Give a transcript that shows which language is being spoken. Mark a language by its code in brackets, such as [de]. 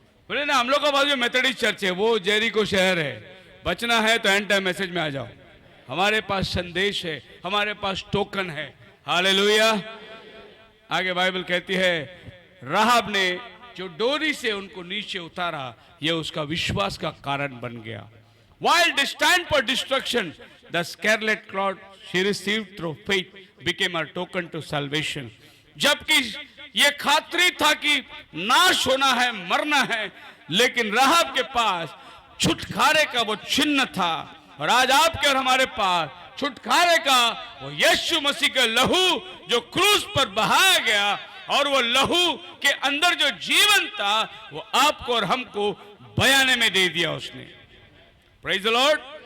[hi] बोले ना, हम लोग का पास जो मेथोडिस्ट चर्च है वो जेरिको शहर है, बचना है तो एंड टाइम मैसेज में आ जाओ। हमारे पास संदेश है, हमारे पास टोकन है। हालेलुया। आगे बाइबल कहती है, राहाब ने जो डोरी से उनको नीचे उतारा, यह उसका विश्वास का कारण बन गया। [en] While destined for destruction, the scarlet cloth she received through faith became a token to salvation. [hi] जबकि ये खातरी था कि नाश होना है, मरना है, लेकिन राहाब के पास छुटकारे का वो चिन्ह था। और आज आपके और हमारे पास छुटकारे का वो यीशु मसीह का लहू जो क्रूस पर बहाया गया, और वो लहू के अंदर जो जीवन था वो आपको और हमको बयाने में दे दिया उसने। [en] Praise the lord.